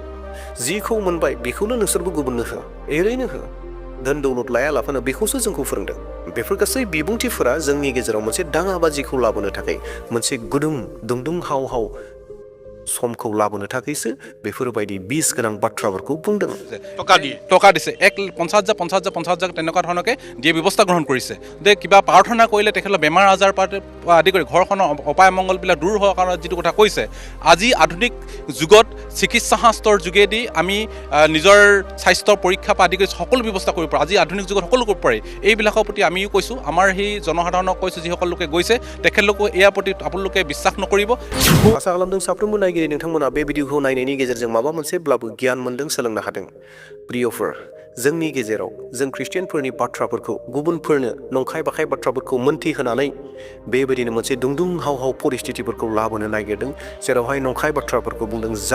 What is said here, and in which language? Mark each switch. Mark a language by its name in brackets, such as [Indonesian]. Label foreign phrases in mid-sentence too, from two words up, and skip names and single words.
[Bodo] जिखौ मोनबाय बेखौनो नोंसोरबो गुबुननो हो, एरैनो हो। धोन दौलत लायालाफानो बेखौसो जोंखौ फोरोंदों। बेफोर गासै बिबुंथिफोरा जोंनि गेजेराव मोनसे दाङाबाजिखौ लाबोनो थाखाय, मोनसे दुंदुं हाव हाव समखौ लाबोनो थाखायसो बेफोरबायदि बिस गोनां बाथ्राफोरखौ बुंदों। [Assamese] টকা দিছে 50,000 তেনেকুৱা ধৰণকে দিয়ে ব্যৱস্থা গ্ৰহণ কৰিছে। যে কিবা প্ৰাৰ্থনা কৰিলে তেখেতৰ বেমাৰ আজাৰ পৰা আদি কৰি ঘৰখনৰ অপায় মংগলবিলাক দূৰ হোৱাৰ কাৰণে যিটো কথা কৈছে, আজি আধুনিক যুগত চিকিৎসা শাস্ত্ৰৰ যোগেদি আমি নিজৰ স্বাস্থ্যৰ পৰীক্ষা পৰা আদি কৰি সকলো ব্যৱস্থা কৰিব পাৰোঁ। আজি আধুনিক যুগত সকলো কৰিব পাৰি। এইবিলাকৰ প্ৰতি আমিও কৈছোঁ, আমাৰ সেই জনসাধাৰণক কৈছোঁ, যিসকল লোকে গৈছে তেখেতলোকে ইয়াৰ প্ৰতি আপোনালোকে বিশ্বাস নকৰিব। [Bodo] आसा खालामदों साफ्रोमबो नायगिरि नोंथांमोना बे भिडिअखौ नायनायनि गेजेरजों माबा मोनसेब्लाबो गियान मोन्दों, सोलोंनो हादों। प्रियफोर, जोंनि गेजेराव जों ख्रिस्टियानफोरनि बाथ्राफोरखौ गुबुनफोरनो नंखाय बाखाय बाथ्राफोरखौ मोनथिहोनानै बेबायदिनो मोनसे दुंदुं हाव हाव परिस्थितिफोरखौ लाबोनो नागिरदों, जेरावहाय नंखाय बाथ्राफोरखौ बुंदों।